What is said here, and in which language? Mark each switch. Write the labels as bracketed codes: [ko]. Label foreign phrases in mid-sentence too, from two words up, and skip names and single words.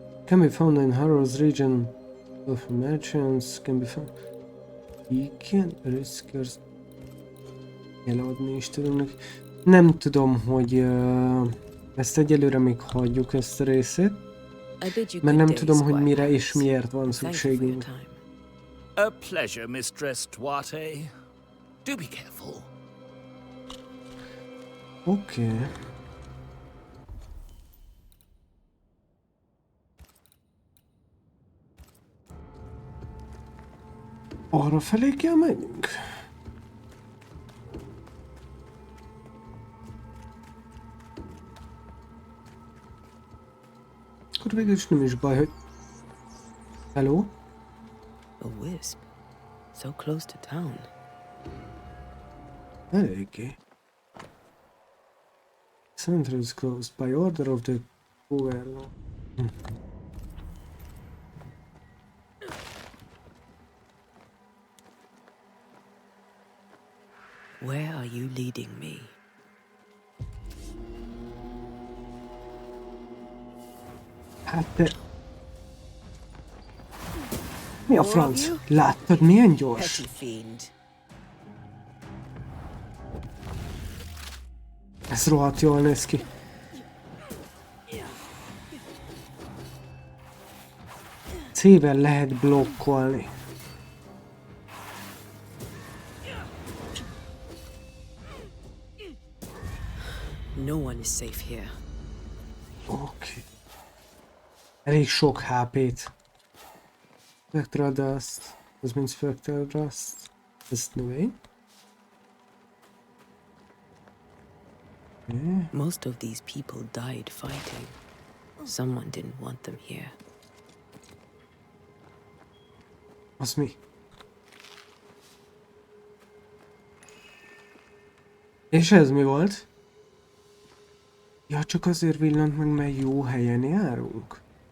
[en] Can be found in Harrow's region of merchants, can be found... [hu] Igen, riskers... Eladni is tudunk. Nem tudom, hogy ezt egyelőre még hagyjuk ezt a részét, mert nem tudom, hogy mire és miért van szükségünk. [en] A pleasure, Mistress Duarte. Do be careful. [hu] Oké. Arra felé kell menjünk? Akkor végül is nem is baj, hogy... [en] Hello? A wisp. So close to town. [hu] Eléggé. [en] Center is closed by order of the governor. Where are you leading me? [hu] Hát te... Mi a franc? Láttad, milyen gyors? [en] Petty fiend. [hu] Ez rohadt jól néz ki. C-vel lehet blokkolni. [en] No one is safe here. [hu] Oké. Elég sok HP-t. Spectral Dust. Ez mind Spectral Dust. Ez növény. Okay. [en] Most of these people died fighting. Someone didn't want them here. [hu] Az mi? És ez mi volt? Ja, csak azért villant meg, mert jó helyen járunk.